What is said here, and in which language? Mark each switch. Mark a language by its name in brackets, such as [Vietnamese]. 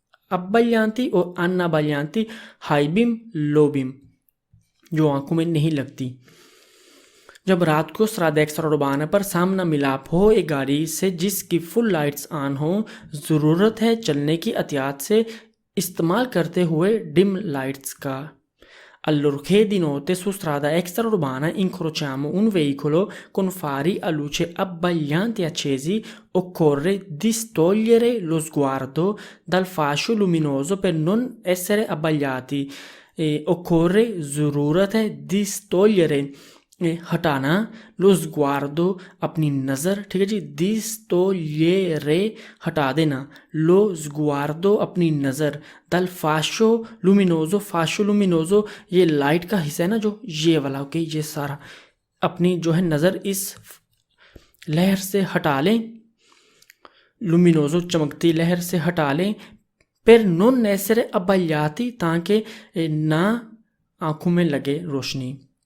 [Hindi] अब्बालियांती और अन्ना बालियांती high beam low beam जो आंखों में नहीं लगती। जब रात को स्राद एक्स्ट्रा पर सामना मिलाप हो एक गाड़ी से जिसकी फुल लाइट्स ऑन हो, ज़रूरत है चलने की एहतियात से इस्तेमाल करते हुए डिम लाइट्स का। [Italian] Allorché di notte su strada extraurbana incrociamo un veicolo con fari a luce abbaglianti accesi, occorre distogliere lo sguardo dal fascio luminoso per non essere abbagliati। occorre [Hindi] ज़रूरत है [Italian] distogliere [Hindi] हटाना, लो स्ग्वार्दो अपनी नज़र, ठीक है जी। दिस तो ये रे हटा देना, लो स्ग्वार्दो अपनी नज़र, दल फाशो लुमिनोजो ये लाइट का हिस्सा है ना जो ये वाला, ओके, ये सारा अपनी जो है नज़र इस लहर से हटा लें, लुमिनोजो चमकती लहर से हटा लें, पर नॉन नेसेरे अब्बालियाती ताकि ना आंखों में लगे रोशनी।